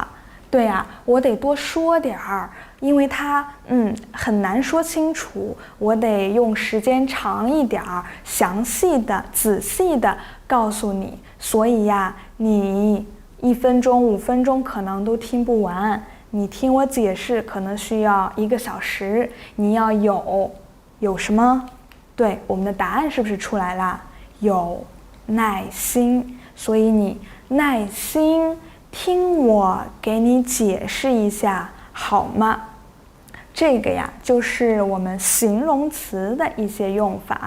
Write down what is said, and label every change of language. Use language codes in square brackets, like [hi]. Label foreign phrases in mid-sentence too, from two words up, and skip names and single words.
[zh] 对啊，我得多說點兒，因為它很難說清楚，我得用時間長一點兒，詳細的、仔細的告訴你。所以呀，你1分鐘、5分鐘可能都聽不完，你聽我解釋可能需要1個小時。你要有什麼？對，我們的答案是不是出來了？有耐心，所以你耐心聽我給你解釋一下好嗎？這個呀，就是我們形容詞的一些用法。